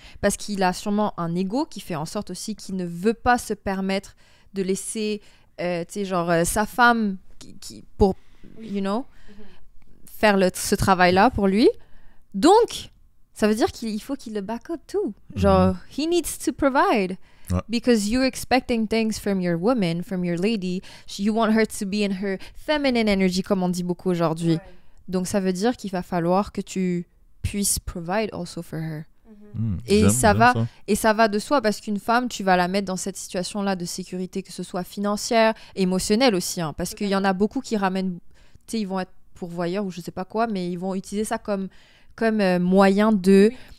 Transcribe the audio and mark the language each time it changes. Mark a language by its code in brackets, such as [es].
[fr] Parce qu'il a sûrement un ego qui fait en sorte aussi qu'il ne veut pas se permettre de laisser, tu sais, genre, sa femme pour, [en] you know, [fr] faire ce travail-là pour lui. Donc, ça veut dire qu'il faut qu'il le [en] back up too. Genre, he needs to provide. Because you're expecting things from your woman, from your lady. You want her to be in her feminine energy, [fr] comme on dit beaucoup aujourd'hui. Ouais. Donc, ça veut dire qu'il va falloir que tu puisses [en] provide also for her. [fr] Et ça va de soi, parce qu'une femme, tu vas la mettre dans cette situation-là de sécurité, que ce soit financière, émotionnelle aussi. Hein, parce qu'il y en a beaucoup qui ramènent... Tu sais, ils vont être pourvoyeurs ou je sais pas quoi, mais ils vont utiliser ça comme moyen de...